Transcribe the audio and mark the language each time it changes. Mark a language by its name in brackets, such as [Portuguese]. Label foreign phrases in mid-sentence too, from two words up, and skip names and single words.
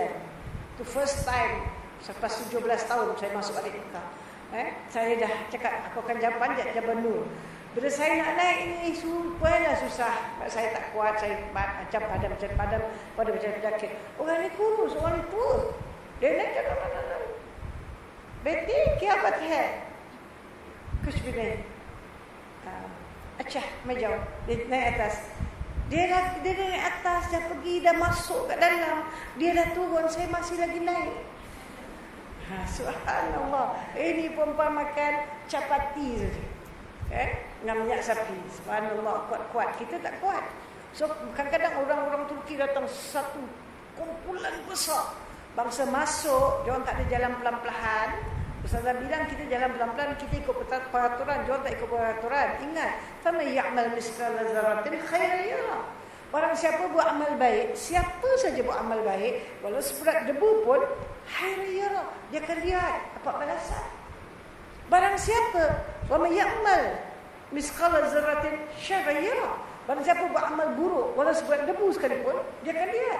[Malay] Tu [English] first time [Malay] selepas 17 tahun saya masuk balik Mekah. Saya dah cakap aku akan panjat Jabal Nur. Bila saya nak naik ni sumpahlah susah. Saya tak kuat, saya macam padam pada macam penyakit. Orang ni kurus, orang ni tua. Dia naik [Hindi] बेटी क्या बात है कुछ भी नहीं अच्छा मैं जाऊँ [Malay] naik atas. Dia naik atas, dah pergi, dah masuk kat dalam, dia dah turun, saya masih lagi naik. Subhanallah, ini perempuan makan chapati saja, dengan minyak sapi. Subhanallah, kuat-kuat, kita tak kuat. So kadang-kadang orang-orang Turki datang satu kumpulan besar. Bangsa masuk, diorang tak ada jalan pelan-pelan. Ustazah bilang kita jalan pelan-pelan, kita ikut peraturan, diorang tak ikut peraturan. Ingat, [Arabic] فمن يعمل مثقال ذرة خيرا يره. [Malay] Barang siapa buat amal baik, siapa saja buat amal baik, walau seberat debu pun [Arabic] خيرا يره, [Malay] dia akan lihat apa balasan. Barang siapa [Arabic] ومن يعمل مثقال ذرة شرا يره. [Malay] Barang siapa buat amal buruk, walau seberat debu sekalipun, dia akan lihat.